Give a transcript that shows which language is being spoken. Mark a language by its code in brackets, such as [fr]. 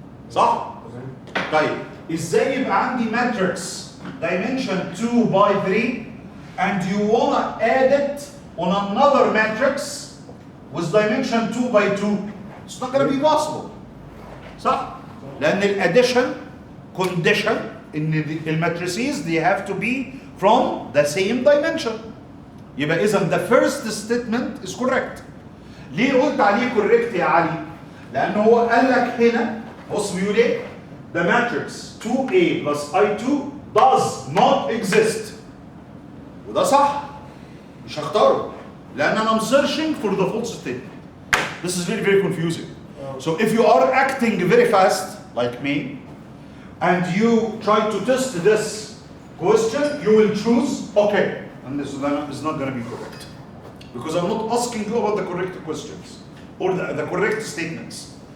[ar] صح؟ طيب ازاي يبقى عندي [en] matrix dimension 2 by 3 and you wanna add it on another matrix with dimension 2 by 2? It's not gonna be possible. [ar] صح؟ لأن الاديشن [en] condition [ar] ان الماتريسيز [en] they have to be from the same dimension. [ar] يبقى إذا [en] the first statement is correct. [ar] ليه قلت عليه correct يا علي؟ لأن هو قال لك هنا بص بيقول إيه؟ [en] The matrix 2A plus I2 does not exist. [ar] وده صح. مش هختاره. لأن أنا [en] searching for the false statement. This is very very confusing. So if you are acting very fast like me and you try to test this question, you will choose okay. And this is not going to be correct. Because I'm not asking you about the correct questions or the correct statements.